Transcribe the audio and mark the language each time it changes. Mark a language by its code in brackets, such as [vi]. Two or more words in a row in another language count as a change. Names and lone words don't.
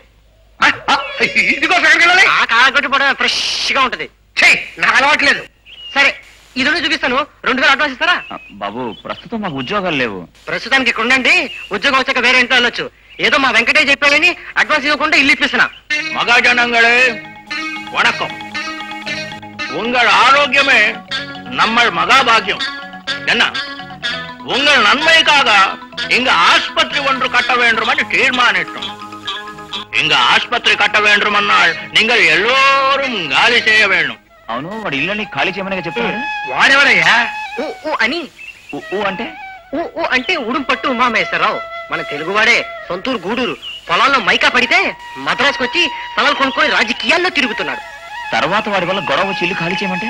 [te] ఇదిగో ఆ కాలగొట్టి పడ ఫ్రెష్ గా ఉంటది. నాకు అలవాట్లేదు. సరే ఇది చూపిస్తాను. 2000 అడ్వాన్స్ ఇస్తారా? బాబు ప్రస్తుతం మాకు ఉద్యోగాలు లేవు. ప్రస్తుతానికి ఇక్కడ ఉండండి, ఉద్యోగం వచ్చాక వేరే ఇంట్లో వెళ్ళొచ్చు. ఏదో మా వెంకటేష్ చెప్పాడని అడ్వాన్స్ ఇవ్వకుండా ఇల్లు ఇప్పిస్తున్నా. [ta] மகாஜனங்களே வணக்கம். உங்கள் ஆரோக்கியமே நம்ம மகாபாகியம். என்ன உங்கள் நன்மைக்காக இங்க ஆஸ்பத்திரி ஒன்று கட்ட வேண்டும் என்று தீர்மானித்தோம். இங்க ஆஸ்பத்திரி கட்ட வேண்டுமென்னால் நீங்கள் எல்லோரும் காலி செய்ய வேண்டும். [te] అవును, వాడు ఇల్లుని ఖాళీ చేయమని చెప్పాడు. వాడెవడయ్యా? అని అంటే అంటే ఉడుం పట్టు ఉమామేశ్వరరావు, మన తెలుగువాడే. సొంతూరు గూడూరు. పొలాల్లో మైకా పడితే మద్రాసుకు వచ్చి స్థలాలు కొనుక్కొని రాజకీయాల్లో తిరుగుతున్నాడు. తర్వాత వాడి వల్ల గొడవ వచ్చి ఇల్లు ఖాళీ చేయమంటే